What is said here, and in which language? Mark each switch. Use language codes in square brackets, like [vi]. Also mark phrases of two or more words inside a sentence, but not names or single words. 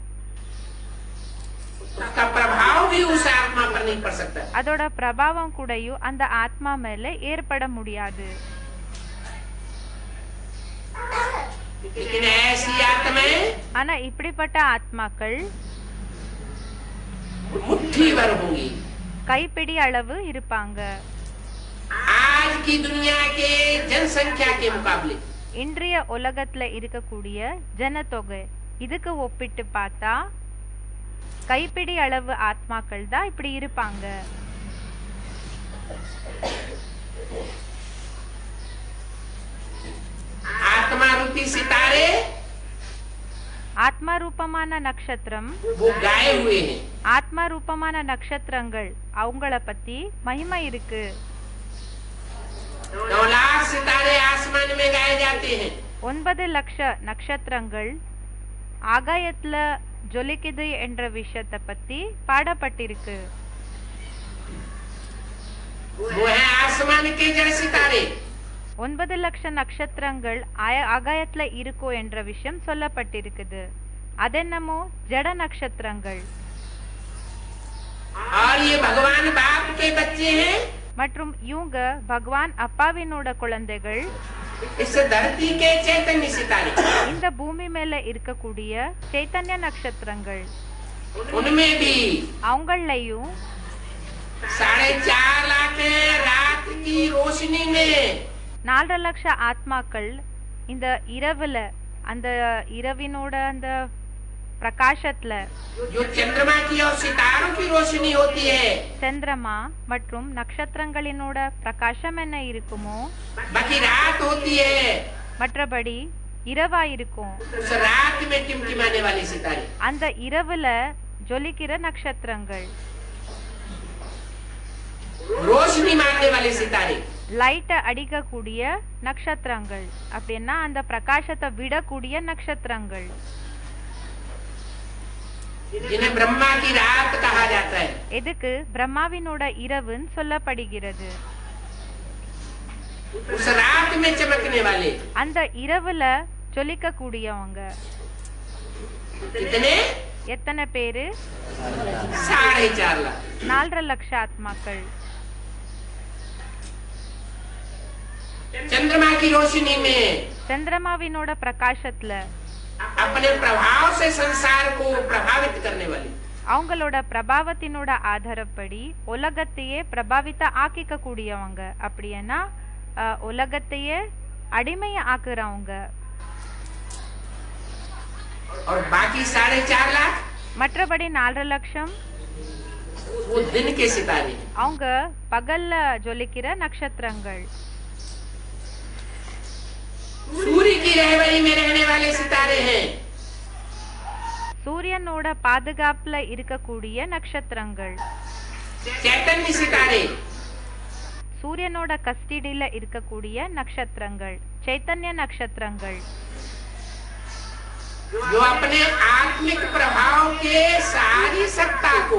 [hi] उसका प्रभाव भी उस आत्मा पर नहीं पड़ सकता [ta] அதோட பிரபாவம் கூடயும் அந்த ஆத்மா மேல ஏற்பட முடியாது [hi] लेकिन ऐसी आत्माएं [ta] ஆனா இப்படிப்பட்ட ஆத்மாக்கள் [hi] मुट्ठी भर होंगी [ta] கைப்பிடி அளவு இருப்பாங்க [hi] आज की दुनिया के जनसंख्या के मुकाबले [ta] இன்றைய உலகத்துல இருக்கக்கூடிய ஜனத்தொகை இதுக்கு ஒப்பிட்டு பார்த்தா கைப்பிடி அளவு ஆத்மாக்கள் தான் இப்படி இருப்பாங்க [hi] आत्मा रूपी सितारे [ta] ஆத்மா ரூபமான நட்சத்திரம் [hi] वो गाए हुए हैं [ta] ஆத்மா ரூபமான நட்சத்திரங்கள் அவங்கள பத்தி மகிமை இருக்கு [hi] 9 लाख सितारे आसमान में गाए जाते हैं [ta] 9 லட்ச நட்சத்திரங்கள் ஆகாயத்துல ஜொலிக்குது என்ற விஷயத்தை பத்தி பாடப்பட்டிருக்கு [hi] वो है आसमान के जड़ सितारे [ta] 9 லட்ச நட்சத்திரங்கள் ஆகாயத்துல இருக்கோ என்ற விஷயம் சொல்லப்பட்டிருக்குது அதென்னமோ ஜட நட்சத்திரங்கள் [hi] और ये भगवान बाप के बच्चे हैं [ta] மற்றும் இவங்க பகவான் அப்பாவினோட குழந்தைகள் [hi] इस धरती के चैतन्य सितारे [ta] இந்த பூமி மேல இருக்கக்கூடிய சைத்தன்ய நட்சத்திரங்கள் [hi] उनमें भी [ta] அவங்களையும் [hi] 4.5 लाख रात की रोशनी में [ta] 4 லட்ச ஆத்மாக்கள் இந்த இரவுல அந்த இரவினோட அந்த பிரகாசத்துல [hi] जो चंद्रमा की और सितारों की रोशनी होती है [ta] சந்திரமா மற்றும் நட்சத்திரங்களினோட பிரகாசம் என்ன இருக்குமோ [hi] बाकी रात होती है [ta] மற்றபடி இரவாயிருக்கும். [hi] उस रात में टिमटिमाने वाले सितारे, [ta] அந்த இரவுல ஜொலிக்கிற நட்சத்திரங்கள், [hi] रोशनी मारने वाले सितारे, [ta] லைட்டை அடிக்கக்கூடிய நட்சத்திரங்கள், அப்படின்னா அந்த பிரகாசத்தை விடக்கூடிய நட்சத்திரங்கள், [hi] जिन्हें ब्रह्मा की रात कहा जाता है। [ta] எதுக்கு பிரம்மாவினோட இரவுன்னு சொல்லப்படுகிறது. [hi] उस रात में चमकने वाले [ta] அந்த இரவுல ஜொலிக்க கூடியவங்க [hi] कितने? [ta] எத்தனை பேரு? [hi] 4.5 लाख। [ta] 4.5 லட்சம் ஆத்மாக்கள். [hi] चंद्रमा की रोशनी में [ta] சந்திரமாவினோட பிரகாசத்துல [hi] अपने प्रभाव से संसार को प्रभावित करने वाले, [ta] அவங்களோட பிரபாவத்தினோட ஆதாரப்படி உலகத்தையே பிரபாவித்த ஆக்கிக்க கூடியவங்க, அப்படின்னா உலகத்தையே அடிமைய ஆக்குறவங்க. [hi] और बाकी 4.5 लाख [ta] மற்றபடி 4.5 லட்சம் [hi] वो दिन के सितारे, [ta] அவங்க பகல்ல ஜொலிக்கிற நட்சத்திரங்கள், [hi] सूर्य की रहबरी में रहने वाले सितारे हैं। [ta] சூரியனோட பாதுகாப்புல இருக்கக்கூடிய நட்சத்திரங்கள், [hi] चैतन्य सितारे, [ta] சூரியனோட கஸ்டடியில இருக்கக்கூடிய நட்சத்திரங்கள், சைத்தன்ய நட்சத்திரங்கள், [hi] जो अपने आत्मिक प्रभाव के सारी सत्ता को